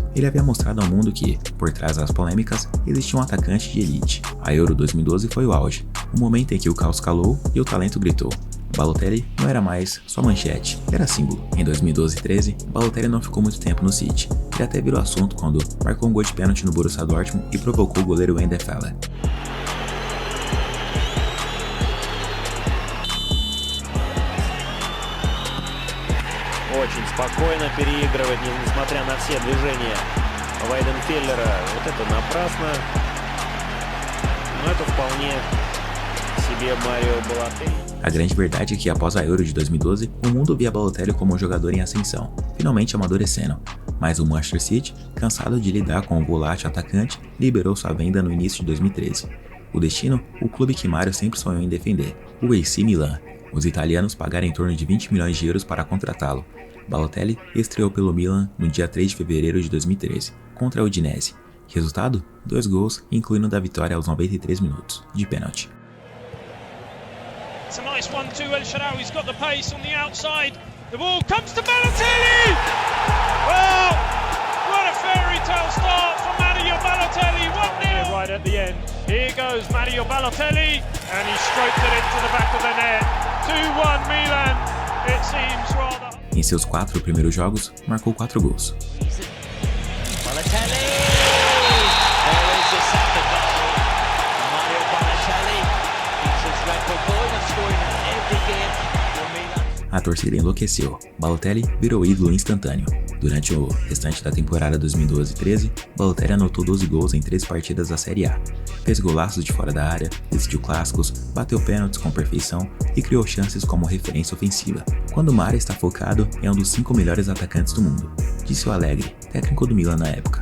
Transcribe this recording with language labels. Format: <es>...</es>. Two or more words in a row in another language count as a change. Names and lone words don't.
<pt>Ele havia mostrado ao mundo que, por trás das polêmicas, existia um atacante de elite. A Euro 2012 foi o auge, o momento em que o caos calou e o talento gritou. Balotelli não era mais só manchete, era símbolo. Em 2012 e 13, Balotelli não ficou muito tempo no City. Ele até virou assunto quando marcou um gol de pênalti no Borussia Dortmund e provocou o goleiro Wendell Fella.</pt> <ru>Очень спокойно переигрывать, несмотря на все движения Вайденфеллера. Вот это напрасно. Но это вполне себе Марио Балотелли.</ru> <pt>A grande verdade é que após a Euro de 2012, o mundo via Balotelli como um jogador em ascensão, finalmente amadurecendo. Mas o Manchester City, cansado de lidar com o volátil atacante, liberou sua venda no início de 2013. O destino, o clube que Mario sempre sonhou em defender, o AC Milan. Os italianos pagaram em torno de 20 milhões de euros para contratá-lo. Balotelli estreou pelo Milan no dia 3 de fevereiro de 2013, contra a Udinese. Resultado? 2 gols, incluindo da vitória aos 93 minutos, de pênalti.</pt> <en>It's a nice 1-2, El Shaarawy's got the pace on the outside. The ball comes to Balotelli! Well, what a fairy tale start for Mario Balotelli, 1-0! Right at the end, here goes Mario Balotelli, and he stroked it into the back of the net. 2-1 Milan, it seems rather...</en> <pt>Em seus 4 primeiros jogos, marcou 4 gols. Balotelli!</pt> <en>There is the second goal. Mario Balotelli keeps his record going and scoring every game for Milan.</en> <pt>A torcida enlouqueceu. Balotelli virou ídolo instantâneo. Durante o restante da temporada 2012-13, Balotelli anotou 12 gols em 3 partidas da Série A. Fez golaços de fora da área, decidiu clássicos, bateu pênaltis com perfeição e criou chances como referência ofensiva. Quando Mario está focado, é um dos 5 melhores atacantes do mundo, disse o Allegri, técnico do Milan na época.</pt>